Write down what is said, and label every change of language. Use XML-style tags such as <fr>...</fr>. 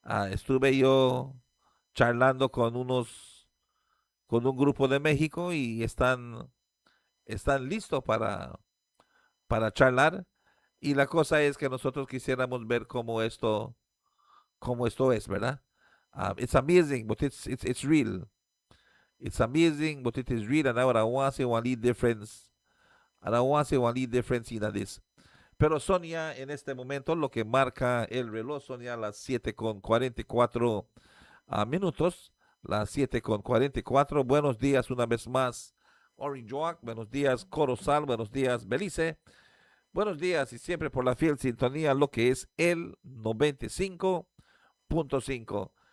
<es>Estuve yo charlando con un grupo de México y están listos para charlar. Y la cosa es que nosotros quisiéramos ver cómo esto es, ¿verdad?</es> <en>It's amazing, but it's real. It's amazing, but it is real. And I want to say one lead difference. And I want to say one lead difference in this.</en> <es>Pero Sonia, en este momento, lo que marca el reloj, Sonia, las 7:44 minutos. Las 7:44. Buenos días una vez más, Orinjoak. Buenos días, Corozal. Buenos días, Belice. Buenos días y siempre por la fiel sintonía, lo que es el 95.5.</es>